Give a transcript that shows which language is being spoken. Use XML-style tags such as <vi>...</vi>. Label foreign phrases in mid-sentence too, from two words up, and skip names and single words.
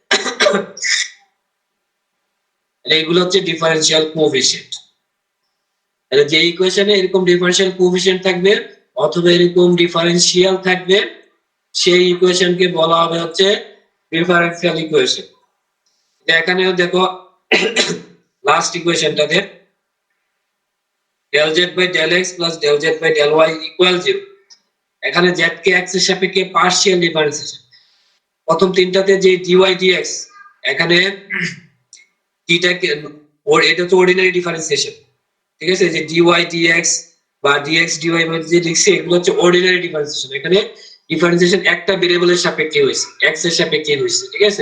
<bn>এইগুলো হচ্ছে</bn> <en>differential coefficient.</en> <bn>তাহলে যে ইকুয়েশনে এরকম</bn> <en>differential coefficient</en> <bn>থাকবে অথবা এরকম ডিফারেনশিয়াল থাকবে সেই ইকুয়েশনকে বলা হবে হচ্ছে</bn> <en>differential equation.</en> <bn>এখানেও দেখো</bn> <en>last equationটাতে del z by del x plus del z by del y equal 0,</en> <bn>এখানে z কে x এর সাপেক্ষে</bn> <en>partial differentiation.</en> <bn>প্রথম তিনটাতে যে dy dx এখানে এটা হচ্ছে</bn> <en>ordinary differentiation,</en> <bn>ঠিক আছে? যে dy dx বা dx dy যে লিখছে এগুলো হচ্ছে</bn> <en>ordinary differentiation,</en> <bn>এখানে ডিফারেন্সিয়েশন একটা ভেরিয়েবলের সাপেক্ষে হয়েছে, x এর সাপেক্ষে হয়েছে, ঠিক আছে?</bn>